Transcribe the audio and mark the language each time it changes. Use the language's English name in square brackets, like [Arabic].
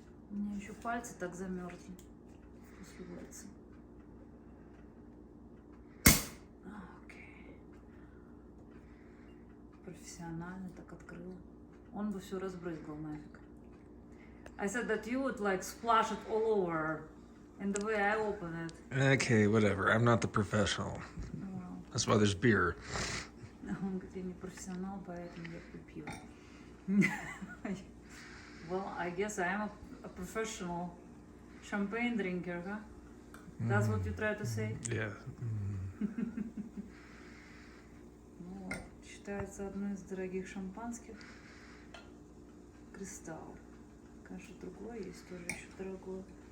[Russian] У меня еще пальцы так замерзли после улицы. Окей. Профессионально так открыл. Он бы все разбрызгал нафиг. [English] I said that you would like splash it all over. And the way I open it. Okay, whatever. I'm not the professional. That's why there's beer. [Russian] Он говорит, я не профессионал, поэтому я пью пиво. [English] Well, I guess I am a professional champagne drinker, huh? That's what you try to say? Yeah. [Russian] Ну вот, считается одной из дорогих шампанских. Кристалл. Конечно, другое есть тоже еще дорогое.